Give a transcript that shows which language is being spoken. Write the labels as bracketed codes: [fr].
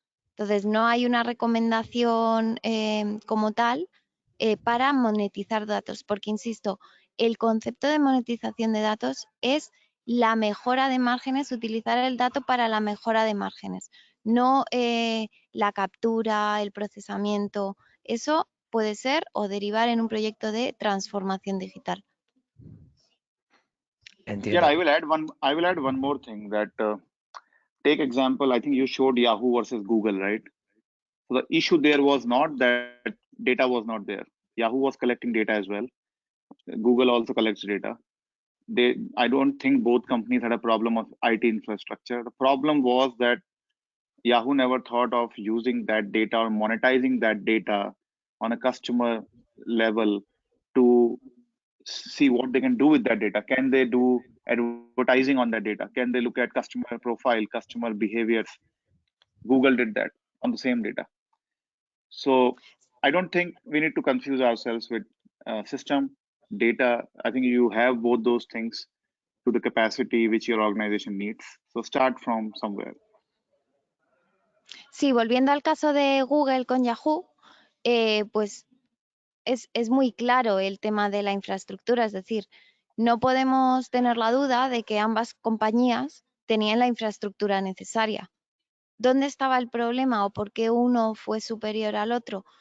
[es] Entonces, no hay una recomendación como tal para monetizar datos, porque, insisto, el concepto de monetización de datos es la mejora de márgenes, utilizar el dato para la mejora de márgenes, no la captura, el procesamiento. Eso puede ser o derivar en un proyecto de transformación digital. Entiendo. [en] Yeah, I will add one more thing, that take example, I think you showed Yahoo versus Google, right? So the issue there was not that data was not there. Yahoo was collecting data as well. Google also collects data. I don't think both companies had a problem of IT infrastructure. The problem was that Yahoo never thought of using that data or monetizing that data on a customer level to see what they can do with that data. Can they do advertising on that data? Can they look at customer profile, customer behaviors? Google did that on the same data. So I don't think we need to confuse ourselves with system, data. I think you have both those things to the capacity which your organization needs. So start from somewhere. [es] Sí, volviendo al caso de Google con Yahoo, pues es muy claro el tema de la infraestructura, es decir, no podemos tener la duda de que ambas compañías tenían la infraestructura necesaria. ¿Dónde estaba el problema o por qué uno fue superior al otro?